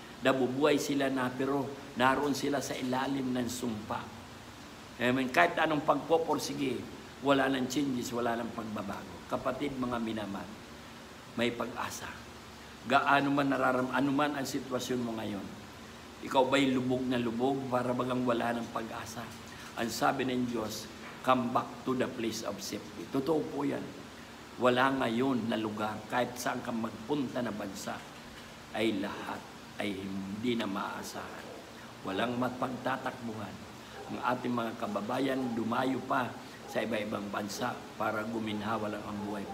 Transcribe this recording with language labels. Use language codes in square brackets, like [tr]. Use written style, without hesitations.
[tl] Nabubuhay sila na pero naroon sila sa ilalim ng sumpa. Amen. Kahit anong pagpoporsige, wala nang changes, wala nang pagbabago. Kapatid, mga minamahal, may pag-asa. Gaano man ano man ang sitwasyon mo ngayon. Ikaw ba'y lubog na lubog para bagang wala ng pag-asa? Ang sabi ng Diyos, [en] come back to the place of safety. [tl] Totoo po yan. Wala ngayon na lugar, kahit saan ka magpunta na bansa, ay lahat ay hindi na maaasahan. Walang mapagtatakbuhan. Ang ating mga kababayan dumayo pa sa iba-ibang bansa para guminhawa lang ang buhay.